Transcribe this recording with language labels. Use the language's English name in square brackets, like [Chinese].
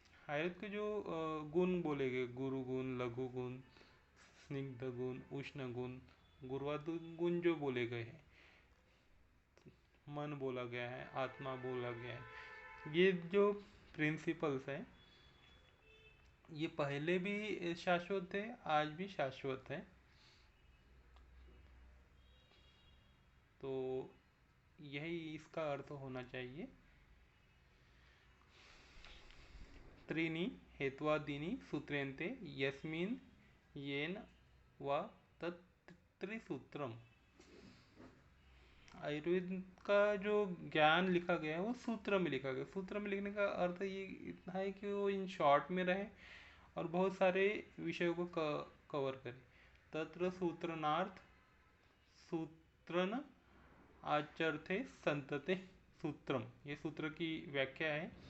[Hindi] आयुर्वेद के जो गुण बोले गए, गुरु गुण, लघु गुण, स्निग्ध गुण, उष्ण गुण, गुरुवाद गुण जो बोले गए हैं, मन बोला गया है, आत्मा बोला गया है, ये जो प्रिंसिपल्स हैं ये पहले भी शाश्वत थे, आज भी शाश्वत है। तो यही इसका अर्थ होना चाहिए। [Sanskrit] त्रीणि हेत्वादीनि सूत्रेन्ते यस्मिन् येन वा तत् त्रिसूत्रम। [Hindi] आयुर्वेद का जो ज्ञान लिखा गया है वो सूत्र में लिखा गया। सूत्र में लिखने का अर्थ ये इतना है कि वो इन शॉर्ट में रहे और बहुत सारे विषयों को कवर करे। [Sanskrit] तत्र सूत्रनार्थ सूत्रन आचर्थे संतते सूत्रम, [Hindi] ये सूत्र की व्याख्या है।